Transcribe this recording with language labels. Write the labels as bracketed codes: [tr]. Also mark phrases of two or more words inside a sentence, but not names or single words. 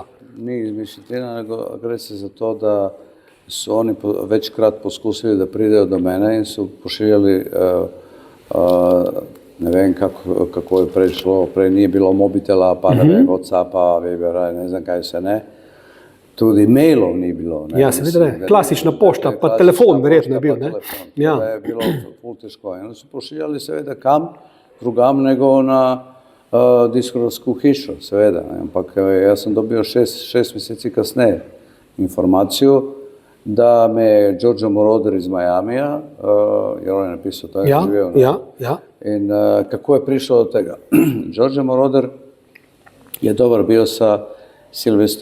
[sl] Ni izmišljotina, nego gre se za to, da su oni večkrat poskusili da pridejo do mene in su pošiljali ne vem kako je prešlo, prej nije bilo mobitela, pa ne vem, Whatsappa, Vibera, ne znam kaj se ne. Tudi mailov ni bilo. Ja, seveda ne. Klasična pošta, pa telefon verjetno je bil, ne? To je bilo ful teško. Oni su pošiljali seveda kam drugam nego na diskografsku hišu, seveda. [hr] Ampak ja sam dobio 6 mjeseci kasneje informaciju da me Giorgio Moroder iz Majamija, jer on je napisao to, in kako je prišao do tega. Giorgio Moroder je dobar bio sa Sylvesterom Levajem.